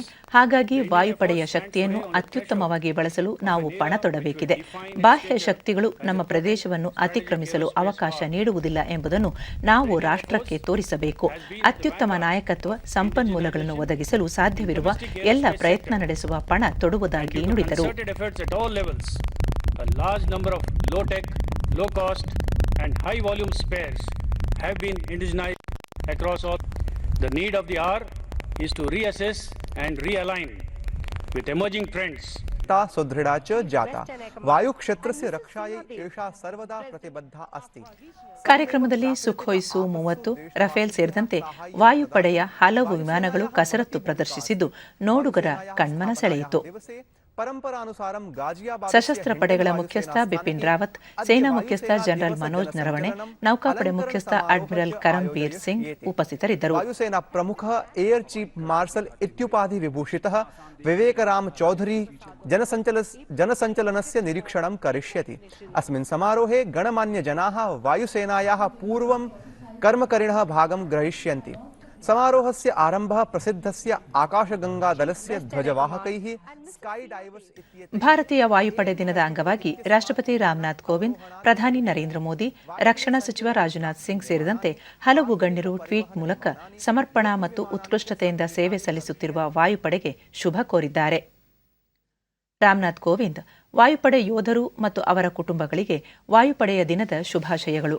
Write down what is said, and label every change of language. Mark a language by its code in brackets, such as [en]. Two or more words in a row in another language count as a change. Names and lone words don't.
[kn] ಹಾಗಾಗಿ ವಾಯುಪಡೆಯ ಶಕ್ತಿಯನ್ನು ಅತ್ಯುತ್ತಮವಾಗಿ ಬಳಸಲು ನಾವು ಪಣ ತೊಡಬೇಕಿದೆ. ಬಾಹ್ಯ ಶಕ್ತಿಗಳು ನಮ್ಮ ಪ್ರದೇಶವನ್ನು ಅತಿಕ್ರಮಿಸಲು ಅವಕಾಶ ನೀಡುವುದಿಲ್ಲ ಎಂಬುದನ್ನು ನಾವು ರಾಷ್ಟ್ರಕ್ಕೆ ತೋರಿಸಬೇಕು. ಅತ್ಯುತ್ತಮ ನಾಯಕತ್ವ, ಸಂಪನ್ಮೂಲಗಳನ್ನು ಒದಗಿಸಲು ಸಾಧ್ಯವಿರುವ ಎಲ್ಲ ಪ್ರಯತ್ನ ನಡೆಸುವ ಪಣ ತೊಡುವುದಾಗಿ ನುಡಿದರು. [en] The need of the hour is to reassess and realign with emerging trends. [sa] सुदृढ़ा च जाता वायु क्षेत्रस्य रक्षायै एषा सर्वदा प्रतिबद्धा अस्ति. [kn] ಕಾರ್ಯಕ್ರಮದಲ್ಲಿ ಸುಖೋಯ್ ಸು-30, ರಫೇಲ್ ಸೇರಿದಂತೆ ವಾಯುಪಡೆಯ ಹಲವು ವಿಮಾನಗಳು ಕಸರತ್ತು ಪ್ರದರ್ಶಿಸಿದ್ದು ನೋಡುಗರ ಕಣ್ಮನ ಸೆಳೆಯಿತು. ಸಶಸ್ತ್ರ ಪಡೆಗಳ ಮುಖ್ಯಸ್ಥ ಬಿಪಿನ್ ರಾವತ್, ಸೇನಾ ಮುಖ್ಯಸ್ಥ ಜನರಲ್ ಮನೋಜ್ ನರವಣೆ, ನೌಕಾಪಡೆ ಮುಖ್ಯಸ್ಥ ಅಡ್ಮಿರಲ್ ಕರಂಬೀರ್ ಸಿಂಗ್ ಉಪಸ್ಥಿತರಿದ್ದರು. [sa] ವಾಯುಸೇನಾ ಪ್ರಮುಖ [en] Air Chief Marshal [sa] ಇತ್ಯುಪಾಧಿ ವಿಭೂಷಿತಃ ವಿವೇಕರಾಮ್ ಚೌಧರಿ ಜನಸಂಚಲನस्य निरीक्षणं करिष्यति. अस्मिन् समारोहे गणमान्यजनाः वायुसेनायाः पूर्वं कर्मकरिणः भागं ग्रहीष्यन्ति. समारोहस्य आरम्भः प्रसिद्धस्य आकाशगंगादलस्य ध्वजवाहकैः [en] sky divers [sa] इत्येतैः. [kn] ಭಾರತೀಯ ವಾಯುಪಡೆ ದಿನದ ಅಂಗವಾಗಿ ರಾಷ್ಟ್ರಪತಿ ರಾಮನಾಥ್ ಕೋವಿಂದ್, ಪ್ರಧಾನಿ ನರೇಂದ್ರ ಮೋದಿ, ರಕ್ಷಣಾ ಸಚಿವ ರಾಜನಾಥ್ ಸಿಂಗ್ ಸೇರಿದಂತೆ ಹಲವು ಗಣ್ಯರು ಟ್ವೀಟ್ ಮೂಲಕ ಸಮರ್ಪಣಾ ಮತ್ತು ಉತ್ಕೃಷ್ಟತೆಯಿಂದ ಸೇವೆ ಸಲ್ಲಿಸುತ್ತಿರುವ ವಾಯುಪಡೆಗೆ ಶುಭ ಕೋರಿದ್ದಾರೆ. ರಾಮನಾಥ್ ಕೋವಿಂದ್, ವಾಯುಪಡೆ ಯೋಧರು ಮತ್ತು ಅವರ ಕುಟುಂಬಗಳಿಗೆ ವಾಯುಪಡೆಯ ದಿನದ ಶುಭಾಶಯಗಳು.